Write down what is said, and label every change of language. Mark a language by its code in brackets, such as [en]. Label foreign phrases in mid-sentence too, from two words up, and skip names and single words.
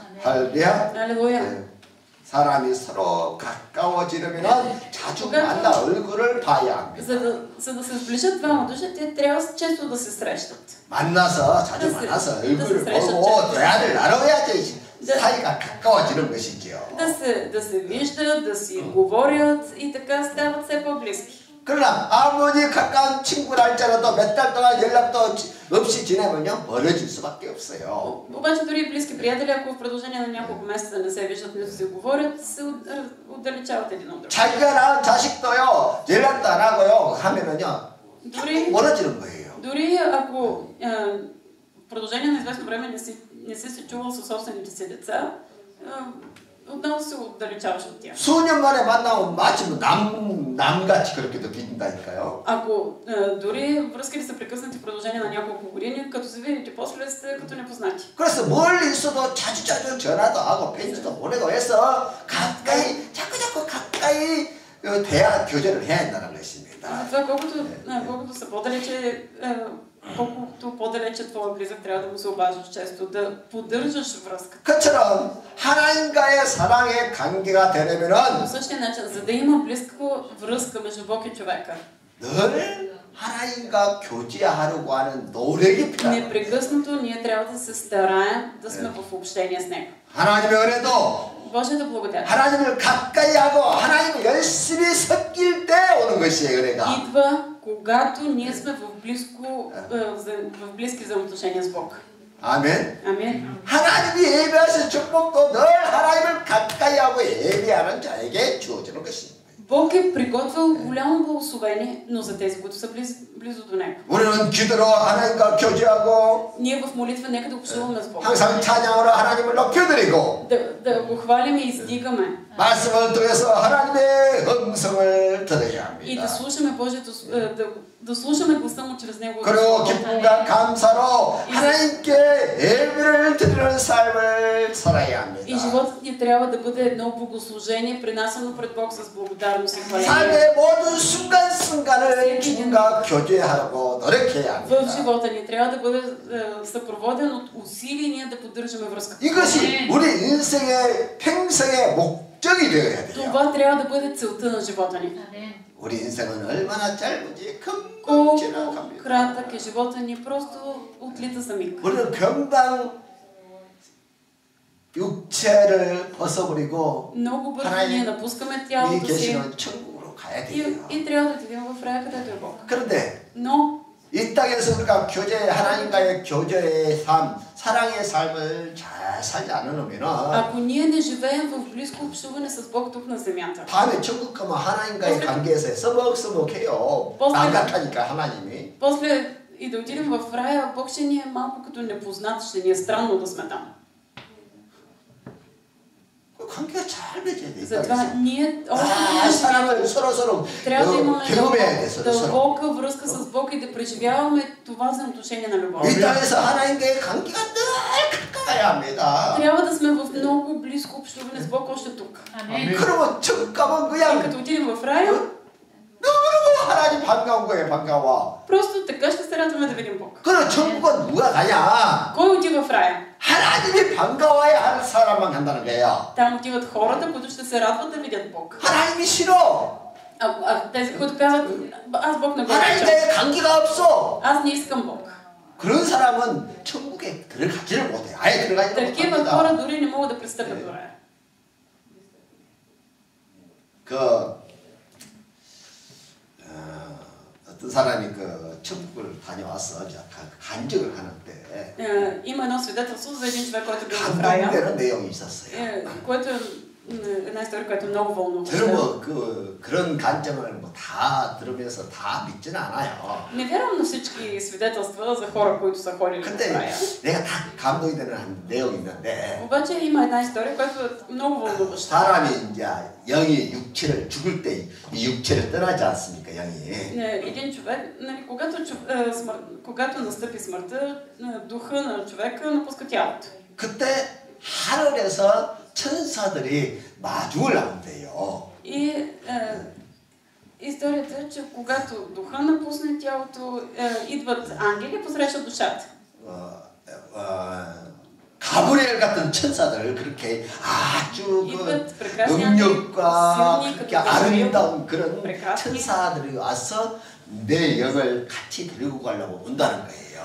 [ko] 할렐루야. [bg] Алелуя. [ko] 사람이 서로 가까워지려면 자주 만나 얼굴을 봐야 합니다. [bg] За да се сближат двама души, те трябва често да се срещат. [ko] 만나서 자주 만나서 얼굴을 보고 대화를 나눠야지 사이가 가까워지는 것이지요. [bg] Да се виждат, да си говорят и така стават все по-близки. [ko] 그러나 아무리 가까운 친구라 할지라도 몇 달 동안 연락도 없이 지내면요 멀어질 수밖에 없어요. [bg] Обаче дори и близки приятели, ако в продължение на няколко месеца не се виждат, нито се говорят, се отдалечават един от друг. [ko] 자기가 낳은 자식도요 연락도 안 하고요 하면은요 [bg] Дори [ko] 멀어지는 거예요. [bg] Дори ако в продължение на известно време не си се чувал със собствените си деца, отново се отдалечаваш от тях. [ko] 수년 만에 만나면 마치 남같이 그렇게 느낀다니까요. [bg] Ако дори връзките са прекъснати в продължение на няколко години, като се видите после сте като непознати. [ko] 그래서 멀리 있어도 자주 전화도 하고 편지도 보내고 해서 가까이 자꾸 가까이 대화 교제를 해야 한다는 것입니다. [bg] Затова колкото са по-далече, колкото по-далече твоя близък, трябва да му се обаждаш често, да поддържаш връзка. [ko] 그처럼 하나님과의 사랑의 관계가 [bg] По [ko] 되려면은 [bg] същия начин, за да има близка връзка между Бог и човека, [ko] 늘 하나님과 교제하려고 하는 노력이 필요합니다. [bg] непрекъснато ние трябва да се стараем да сме в общение с Него. [ko] 하나님의 은혜도 [bg] Божията благодат [ko] 하나님을 가까이 하고 하나님을 열심히 섬길 때 오는 것이에요, 은혜가. [bg] идва, когато ние сме в близки взаимоотношения с Бог. [ko] 아멘. [bg] Амин. [ko] 하나님이 예배하신 축복도 늘 하나님을 가까이 하고 예배하는 자에게 주어지는 것입니다. [bg] Бог е приготвил голямо благословение, но за тези, които са близо до Него. [ko] 우리는 기도로 하나님과 교제하고 [bg] Ние в молитва нека да общуваме с Бог. [ko] 항상 찬양으로 하나님을 높여드리고 [bg] Да го хвалим и издигаме. [ko] 말씀을 통해서 하나님의 음성을 들어야 [bg] И да [ko] 합니다. [bg] слушаме Божието, да слушаме гласа му чрез Него. [ko] 그리고 기쁨과 감사로 하나님께 예배를 드리는 삶을 살아야 합니다. [bg] И животът ни трябва да бъде едно богослужение, принасено пред Бог с благодарност и хваление. [ko] 삶의 모든 순간순간을 주님과 교제하려고 노력해야 [bg] В [ko] 합니다. [bg] живота ни трябва да бъде съпроводен от усилия ние да поддържаме връзка. [ko] 이것이 우리 인생의 평생의 목적이 되어야 돼요. [bg] Това трябва да бъде целта на живота ни. [ko] 우리 인생은 얼마나 짧은지 금방 [bg] Колко [ko] 지나갑니다. [bg] кратък е живота ни, просто отлита за миг. [ko] 우리는 금방 육체를 벗어버리고 [bg] Много бързо [ko] 하나님 [bg] ние напускаме [ko] 이 [bg] тялото си [ko] 계시는 천국으로 가야 돼요. [bg] и трябва да отидем в рая, където е Бог. [ko] 그런데 [bg] Но [ko] 이 땅에서 우리가 하나님과의 교제의 삶, 사랑의 삶을 잘 살지 않으면은 [bg] ако ние не живеем в близко общуване с Бог тук на земята, [ko] 다음에 천국 가면 하나님과의 관계에서 서먹서먹해요. 남 같으니까 하나님이. [bg] после и да отидем в рая, Бог ще ни е малко като непознат, ще ни е странно да сме там. [ko] 관계가 잘 맺어야 돼. [bg] Затова ние [ko] 사랑을 서로 [bg] трябва да имаме [ko] 경험해야 돼. 서로. [bg] дълбока връзка с Бог и да преживяваме това взаимоотношение на любов. [ko] 이 땅에서 하나님과의 관계가 늘 가까워야 합니다. [bg] Трябва да сме в много близко общуване с Бог още тук. [ko] 그러면 천국 가면 [bg] И [ko] 그냥 [bg] като отидем в рая, [ko] 너무너무 하나님 반가운 거예요. 반가워. [bg] просто така ще се радваме да видим Бог. [ko] 그럼 천국은 누가 가냐? [bg] Кой отива в рая? [ko] 하나님이 반가워야 하는 사람만 간다는 거예요. [bg] Там отиват хората, които ще се радват да видят Бог. [ko] 하나님이 싫어. [bg] Тези, които казват, аз Бог не го обичам. [ko] 하나님과의 관계가 없어. [bg] Аз не искам Бог. [ko] 그런 사람은 천국에 들어가지를 못해. 아예 들어가지를 [bg] Такива [ko] 못합니다. [bg] хора дори не могат да пристъпят до рая. [ko] 어떤 사람이 그 천국을 다녀와서 간증을 하는데 [bg] Има едно свидетелство за един човек, който бил в рая. [ko] 감동되는 내용이 있었어요. [bg] Което е една история, която е много вълнуваща. [ko] 여러분 그런 간증을 뭐 다 들으면서 다 믿지는 않아요. [bg] Не вярвам на всички свидетелства за хора, които са ходили в [ko] 근데 [bg] рая. [ko] 내가 다 감동이 되는 내용이 있는데 [bg] обаче има една история, която е много вълнуваща. [ko] 사람이 이제 영이 육체를 죽을 때 이 육체를 떠나지 않습니까, 영이? [bg] Един човек, нали, когато настъпи смъртта, духа на човека напуска тялото. [ko] 그때 하늘에서 천사들이 마중을 나온대요. [bg] И историята е, че когато духа напусне тялото, идват ангели и посрещат душата. [ko] 가브리엘 같은 천사들 그렇게 아주 그 능력과 그렇게 아름다운 그런 천사들이 와서 내 영을 같이 데리고 가려고 온다는 거예요.